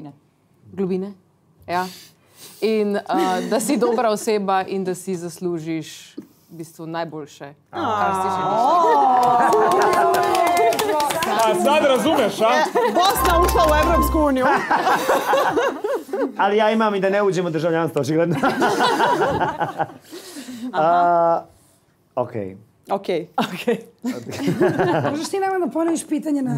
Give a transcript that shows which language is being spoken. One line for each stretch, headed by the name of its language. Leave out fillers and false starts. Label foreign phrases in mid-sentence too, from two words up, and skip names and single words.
Slovenian: Globine. Ja. In da si dobra oseba in da si zaslužiš v bistvu najboljše, kar si želiš.
Serbian: A sad razumeš, a? Bosna ušla u Evropsku uniju. Ali ja imam i da ne uđem u državljanstvo, očigledno. Okej. Okej. Možeš ti nama da ponoviš pitanje na...